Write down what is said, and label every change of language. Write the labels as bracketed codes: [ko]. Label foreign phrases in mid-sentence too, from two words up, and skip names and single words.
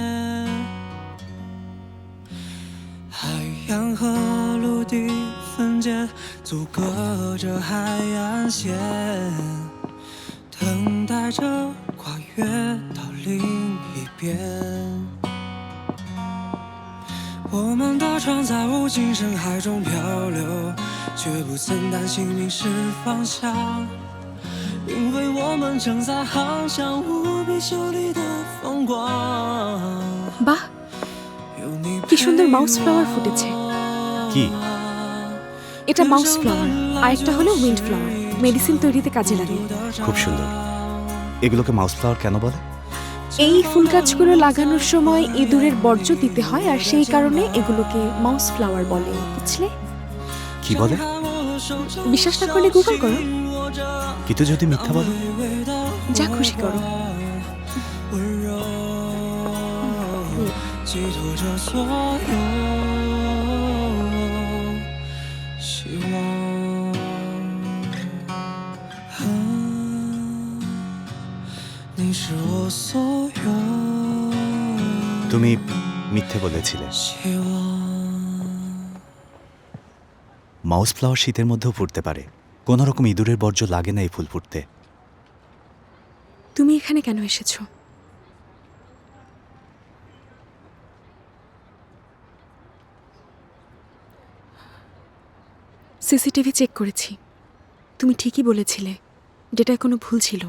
[zh] 海洋和陆地分界，阻隔着海岸线，等待着跨越到另一边。我们的船在无尽深海中漂流，却不曾担心迷失方向，因为我们正在航向无比秀丽的风光。 [bn] বাহ, কি সুন্দর [en] mouse flower [bn] ফুটেছে। কি? এটা [en] mouse flower, [bn] আর একটা হলো [en] wind flower, [bn] মেডিসিন তৈরিতে কাজে লাগে। খুব সুন্দর। এগুলোকে [en] mouse flower [bn] কেন বলে? এই ফুল গাছগুলো লাগানোর সময় ইঁদুরের বর্জ্য দিতে হয়, আর সেই কারণে এগুলোকে [en] mouse flower [bn] বলে, বুঝলে? কি বলে? বিশ্বাস না করলে গুগল করো। কিন্তু যদি মিথ্যা বলো? যা খুশি করো। [zh] 寄托着所有希望。你是我所有 [bn] তুমি মিথ্যে বলেছিলে। [zh] 希望。 [en] mouse flower [bn] শীতের মধ্যেও ফুটতে পারে, কোনো রকম ইঁদুরের বর্জ্য লাগে না এই ফুল ফুটতে। তুমি এখানে কেন এসেছো? সিসিটিভি চেক করেছি, তুমি ঠিকই বলেছিলে, ডেটায় কোনো ভুল ছিল।